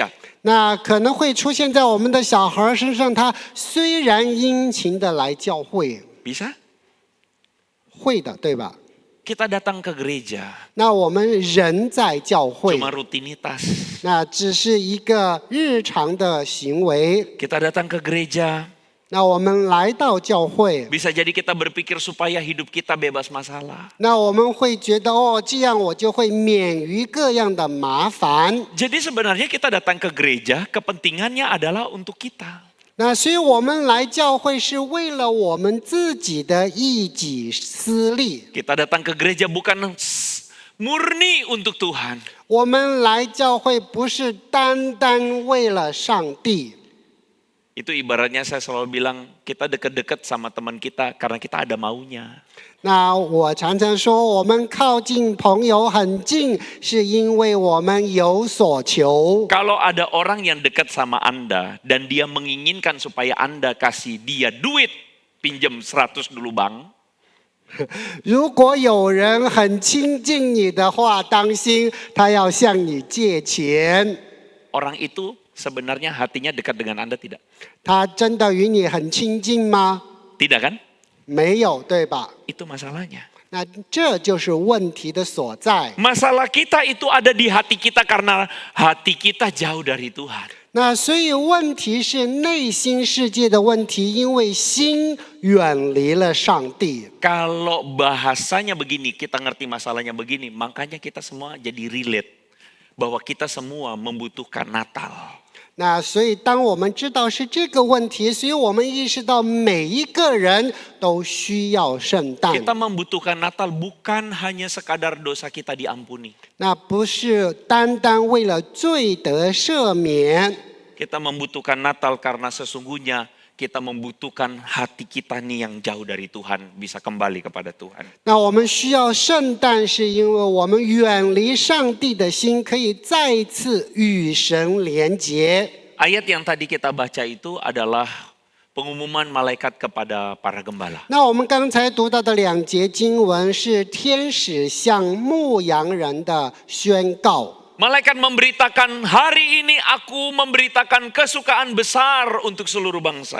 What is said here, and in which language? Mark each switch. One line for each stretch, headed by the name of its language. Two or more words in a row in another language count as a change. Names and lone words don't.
Chinese: 那可能会出现在我们的小孩身上，他虽然殷勤的来教会，
Indonesian: Bisa?
Chinese: 会的，对吧？
Indonesian: Kita datang ke gereja
Chinese: 那我们人在教会，
Indonesian: cuma rutinitas.
Chinese: 那只是一个日常的行为。
Indonesian: Kita datang ke gereja,
Chinese: 那我们来到教会，
Indonesian: bisa jadi kita berpikir supaya hidup kita bebas masalah.
Chinese: 那我们会觉得哦，这样我就会免于各样的麻烦。
Indonesian: Jadi sebenarnya kita datang ke gereja, kepentingannya adalah untuk kita.
Chinese: 那所以我们来教会是为了我们自己的一己私利。
Indonesian: Kita datang ke gereja bukan murni untuk Tuhan.
Chinese: 我们来教会不是单单为了上帝。
Indonesian: Itu ibaratnya saya selalu bilang, kita deket-deket sama teman kita karena kita ada maunya.
Chinese: 那我常常说，我们靠近朋友很近，是因为我们有所求。
Indonesian: Kalau ada orang yang dekat sama Anda dan dia menginginkan supaya Anda kasih dia duit, pinjam 100 dulu bang.
Chinese: 如果有人很亲近你的话，当心他要向你借钱。
Indonesian: Orang itu sebenarnya hatinya dekat dengan Anda tidak?
Chinese: 他真的与你很亲近吗？
Indonesian: Tidak kan?
Chinese: 没有，对吧？
Indonesian: Itu masalahnya.
Chinese: 那这就是问题的所在。
Indonesian: Masalah kita itu ada di hati kita karena hati kita jauh dari Tuhan.
Chinese: 那所以问题是内心世界的问题，因为心远离了上帝。
Indonesian: Kalau bahasanya begini, kita ngerti masalahnya begini, makanya kita semua jadi relate bahwa kita semua membutuhkan Natal.
Chinese: 那所以当我们知道是这个问题，所以我们意识到每一个人都需要圣诞。
Indonesian: Kita membutuhkan Natal bukan hanya sekadar dosa kita diampuni.
Chinese: 那不是单单为了罪得赦免，
Indonesian: Kita membutuhkan Natal karena sesungguhnya kita membutuhkan hati kita nih yang jauh dari Tuhan bisa kembali kepada Tuhan.
Chinese: 那我们需要圣诞，是因为我们远离上帝的心，可以再一次与神连结。
Indonesian: Ayat yang tadi kita baca itu adalah pengumuman malaikat kepada para gembala.
Chinese: 那我们刚才读到的两节经文是天使向牧羊人的宣告。
Indonesian: Malaikat memberitakan, hari ini aku memberitakan kesukaan besar untuk seluruh bangsa.